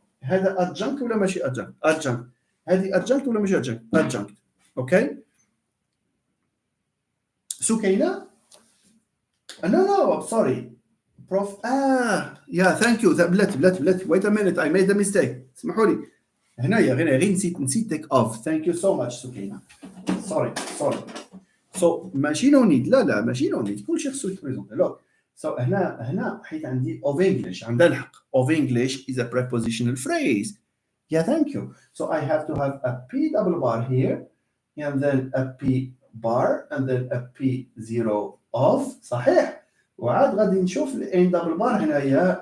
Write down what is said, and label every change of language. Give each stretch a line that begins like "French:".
Arabic: هذا adjunct ولا ماشي adjunct؟ adjunct. هذه adjunct ولا ماشي adjunct؟ adjunct. Okay.
English: سكينة؟ No, I'm sorry. Prof. Yeah, thank you.
Arabic: بلاتي.
English: Wait a minute, I made a mistake.
Arabic: اسمحوا لي. هنايا غير نسيت
English: take off. Thank you so much سكينة. Sorry. So
Arabic: ماشي
English: no need.
Arabic: لا ماشي
English: no need.
Arabic: كل شيء خصو يتبريزونتي.
English: Look.
Arabic: So هنا حيت عندي
English: of English.
Arabic: عندها الحق.
English: Of English is a prepositional phrase. Yeah, thank you. So I have to have a P double bar here, and then a P bar, and then a P zero of.
Arabic: صحيح. وعاد غادي نشوف ال N double bar هنايا.